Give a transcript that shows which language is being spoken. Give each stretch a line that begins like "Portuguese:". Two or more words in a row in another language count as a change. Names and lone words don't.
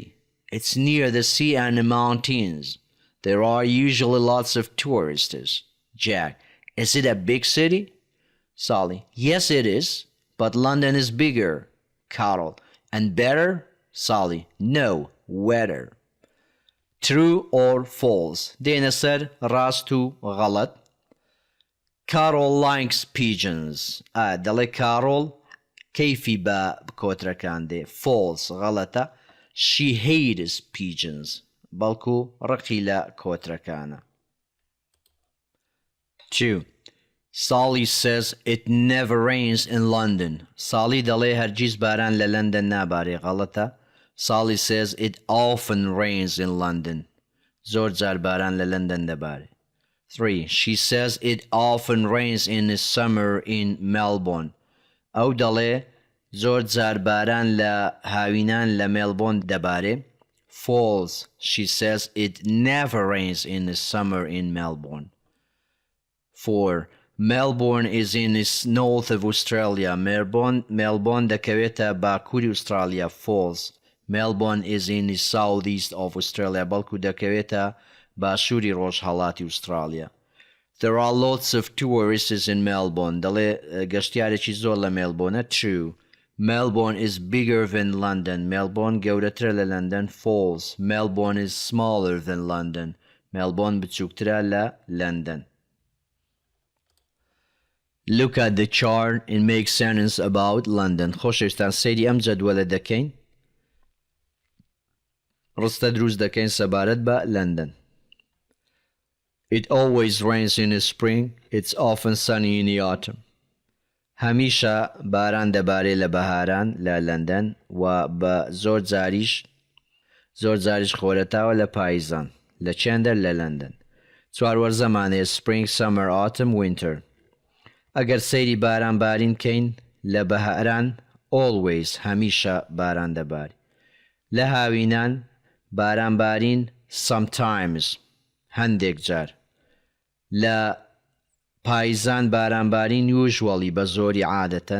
English: It's near the sea and the mountains. There are usually lots of tourists. Jack. Is it a big city? Sally. Yes, it is. But London is bigger. Carol. And better? Sally. No, wetter. True or false?
Central Kurdish: دێنە سەر ڕاست و غەڵەت.
English: Carol likes pigeons.
Central Kurdish: دەڵێ Carol کەیفی بە کۆترەکان دێ.
English: False غەڵەتە. She hates pigeons.
Central Kurdish: بەڵکو ڕقی لە کۆترەکانە. 2.
English: Sally says it never rains in London.
Central Kurdish: Sally دەڵێ هەرگیز باران لە لەندەن نابارێ. غەڵەتە.
English: Sally says it often rains in London.
Central Kurdish: زۆر جار باران لە لەندەن دەبارێ. 3.
English: She says it often rains in the summer in Melbourne.
Central Kurdish: ئەو دەڵێ زۆر جار باران لە هاوینان لە مێلبۆن دەبارێ.
English: False. She says it never rains in the summer in Melbourne. 4. Melbourne is in the north of Australia.
Central Kurdish: Melbourne دەکەوێتە باکووری ئوسترالیا.
English: False. Melbourne is in the southeast of Australia.
Central Kurdish: بەڵکو دەکەوێتە باشووری ڕۆژهەڵاتی ئوسترالیا.
English: There are lots of tourists in Melbourne.
Central Kurdish: دەڵێ گەشتیارێکی زۆر لە مێلبۆنە.
English: True. Melbourne is bigger than London.
Central Kurdish: Melbourne گەورەترە لە لەندەن.
English: False. Melbourne is smaller than London.
Central Kurdish: Melbourne بچووکترە لە لەندەن.
English: Look at the chart and make sentence about London.
Central Kurdish: خۆشەویستان سەیری ئەم جەدوەلە دەکەین. ڕستە دروست دەکەین سەبارەت بە لەندەن.
English: It always rains in the spring. It's often sunny in the autumn.
Central Kurdish: هەمیشە باران دەبارێت لە بەهاران لە لەندەن و بە زۆر جاریش خۆرەتاوە لە پاییزان لە چێندەر لە لەندەن. چواروەر زەمانەیە
English: spring, summer, autumn, winter.
Central Kurdish: ئەگەر سەیری باران بارین کەین لە بەهاران always هەمیشە باران دەباری. لە هاوینان باران بارین sometimes هەندێک جار. لە پاییزان باران بارین usually بە زۆری عادەتەن.